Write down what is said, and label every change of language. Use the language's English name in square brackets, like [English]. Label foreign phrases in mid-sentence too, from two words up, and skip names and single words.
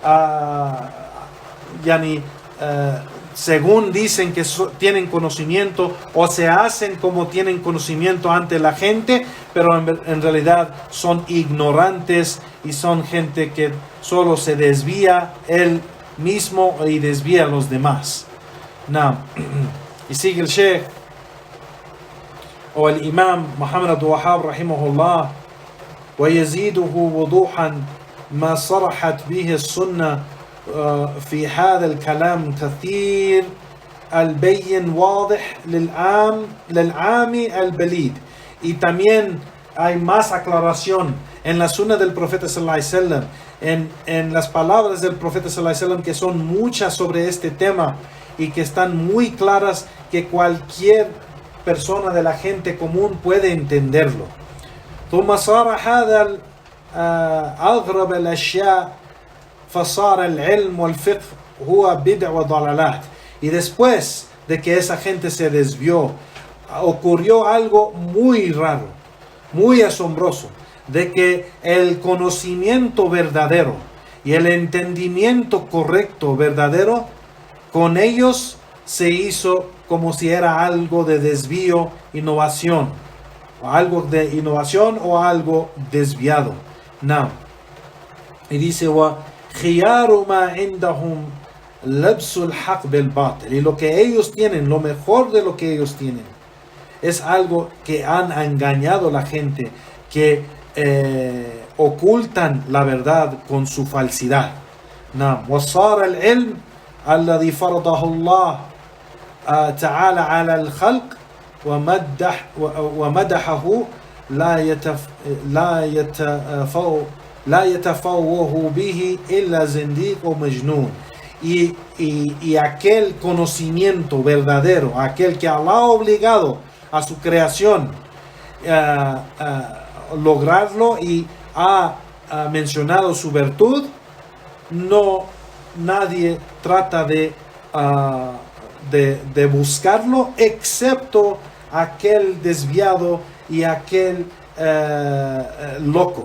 [Spanish] según dicen que tienen conocimiento o se hacen como tienen conocimiento ante la gente, pero en realidad son ignorantes y son gente que solo se desvía él mismo y desvía a los demás. Y sigue el Sheikh o el Imam Muhammad Abdul Wahhab rahimahullah: [Arabic] ويزيده وضوحا ما صرحت به السنة في هذا الكلام كثير البين واضح للعام البليد. [Spanish] Y también hay más aclaración en la sunna del profeta [Arabic] صلى الله عليه وسلم, [Spanish] en las palabras del profeta [Arabic] صلى الله عليه وسلم, [Spanish] que son muchas sobre este tema y que están muy claras, que cualquier persona de la gente común puede entenderlo. [Arabic] ثم صار هذا أغرب الأشياء فصار العلم والفقه هو بدع وضلالات. [Spanish] Y después de que esa gente se desvió, ocurrió algo muy raro, muy asombroso, de que el conocimiento verdadero y el entendimiento correcto verdadero con ellos se hizo como si era algo de desvío, innovación, o algo de innovación o algo desviado. No. Y dice, [Arabic] وَخِيَارُ مَا عِنْدَهُمْ لَبْسُ الْحَقِّ بِالْبَاطِلِ. [Spanish] Y lo que ellos tienen, lo mejor de lo que ellos tienen, es algo que han engañado a la gente, que ocultan la verdad con su falsidad. [Arabic] نعم. وصار العلم الذي فرضه الله تعالى على الخلق ومدحه لا يتفوه به إلا زنديق ومجنون. [Spanish] Y aquel conocimiento verdadero, aquel que Allah ha obligado a su creación lograrlo y ha mencionado su virtud, nadie trata de buscarlo, excepto aquel desviado y aquel loco.